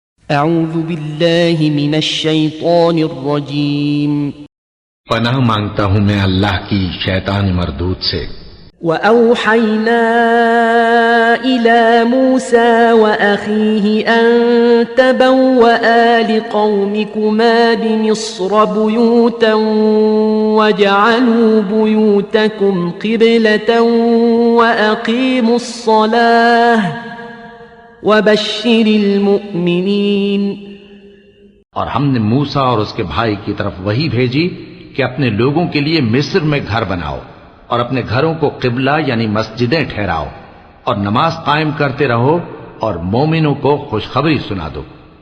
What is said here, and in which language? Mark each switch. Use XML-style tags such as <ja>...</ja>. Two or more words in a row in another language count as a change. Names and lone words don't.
<ar>أعوذ بالله من الشيطان الرجيم.</ar> <hi>पनाह मांगता हूं मैं अल्लाह की शैतान मरदूद से।</hi> <ar>وأوحينا إلى موسى وأخيه أن تبوآ لقومكما بمصر بيوتا واجعلوا بيوتكم قبلة وأقيموا الصلاة وبشر المؤمنين.</ar> <hi>और हमने मूसा और उसके भाई की तरफ वही भेजी कि अपने लोगों के लिए मिस्र में घर बनाओ और अपने घरों को किबला यानी मस्जिदें ठहराओ और नमाज कायम करते रहो और मोमिनों को खुशखबरी सुना दो।</hi>